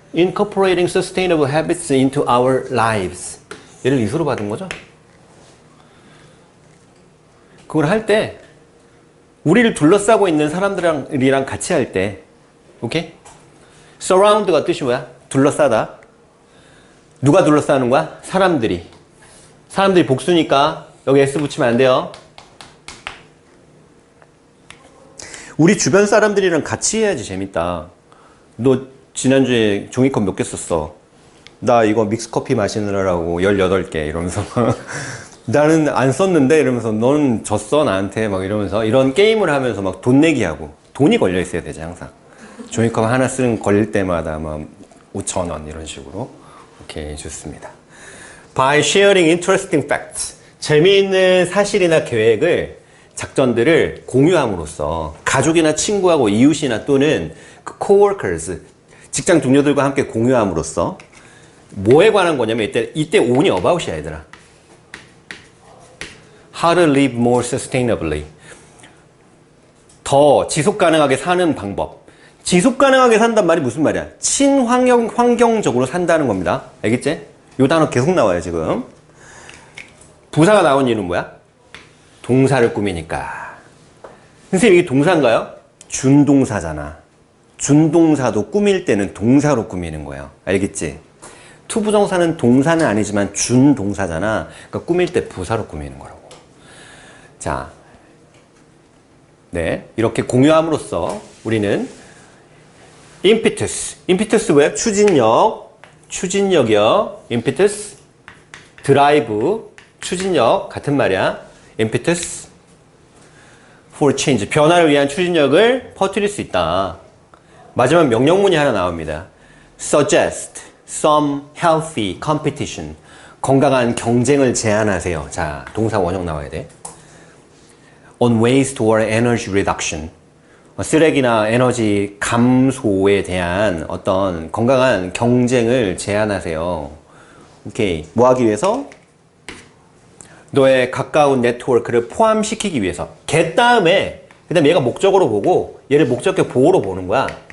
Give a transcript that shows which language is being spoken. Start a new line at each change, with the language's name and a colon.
English: Incorporating sustainable habits into our lives.
Korean: 얘를 이수로 받은 거죠. 그걸 할 때 우리를 둘러싸고 있는 사람들이랑 같이 할 때, 오케이? surround가 뜻이 뭐야? 둘러싸다. 누가 둘러싸는 거야? 사람들이 복수니까 여기 S 붙이면 안 돼요. 우리 주변 사람들이랑 같이 해야지 재밌다. 너 지난주에 종이컵 몇 개 썼어? 나 이거 믹스커피 마시느라고 18개 이러면서 나는 안 썼는데 이러면서 너는 졌어 나한테 막 이러면서 이런 게임을 하면서 막 돈 내기 하고 돈이 걸려 있어야 되지 항상. 종이컵 하나 쓰는 걸릴 때마다 막 5,000원 이런 식으로. 오케이 좋습니다.
English: By sharing interesting facts.
Korean: 재미있는 사실이나 계획을 작전들을 공유함으로써 가족이나 친구하고 이웃이나 또는 그 coworkers 직장 동료들과 함께 공유함으로써 뭐에 관한 거냐면 이때 on이 about이야 얘들아.
English: How to live more sustainably.
Korean: 더 지속 가능하게 사는 방법. 지속 가능하게 산단 말이 무슨 말이야? 친환경적으로 산다는 겁니다. 알겠지? 요 단어 계속 나와요 지금. 부사가 나온 이유는 뭐야? 동사를 꾸미니까. 선생님 이게 동사인가요? 준동사잖아. 준동사도 꾸밀 때는 동사로 꾸미는 거예요. 알겠지? 투부정사는 동사는 아니지만 준동사잖아. 그러니까 꾸밀 때 부사로 꾸미는 거라고. 자, 네, 이렇게 공유함으로써 우리는 impetus 왜? 추진력이요. impetus, drive, 추진력 같은 말이야.
English: impetus for change,
Korean: 변화를 위한 추진력을 퍼뜨릴 수 있다. 마지막 명령문이 하나 나옵니다.
English: suggest some healthy competition,
Korean: 건강한 경쟁을 제안하세요. 자, 동사 원형 나와야 돼.
English: on ways toward energy reduction,
Korean: 쓰레기나 에너지 감소에 대한 어떤 건강한 경쟁을 제안하세요. 오케이. 뭐 하기 위해서? 너의 가까운 네트워크를 포함시키기 위해서. get 다음에 그다음 얘가 목적으로 보고 얘를 목적격 보호로 보는 거야.